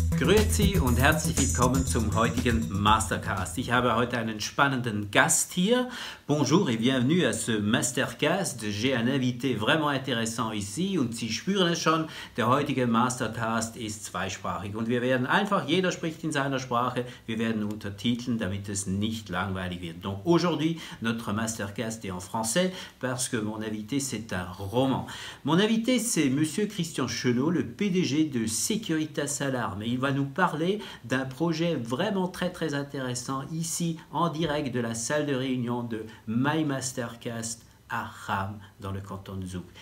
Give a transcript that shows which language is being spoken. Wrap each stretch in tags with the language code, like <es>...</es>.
<de>Grüezi und herzlich willkommen zum heutigen Mastercast. Ich habe heute einen spannenden Gast hier.</de> <fr>Bonjour et bienvenue à ce Mastercast. J'ai un invité vraiment intéressant ici</fr> <de>und Sie spüren es schon, der heutige Mastercast ist zweisprachig und wir werden einfach, jeder spricht in seiner Sprache, wir werden untertiteln, damit es nicht langweilig wird.</de> <fr>Donc aujourd'hui, notre Mastercast est en français parce que mon invité c'est un roman. Mon invité c'est Monsieur Christian Chenot, le PDG de Securitas Alarm. Et il va nous parler d'un projet vraiment très intéressant ici en direct de la salle de réunion de My Mastercast à Cham dans le canton de Zug.</fr>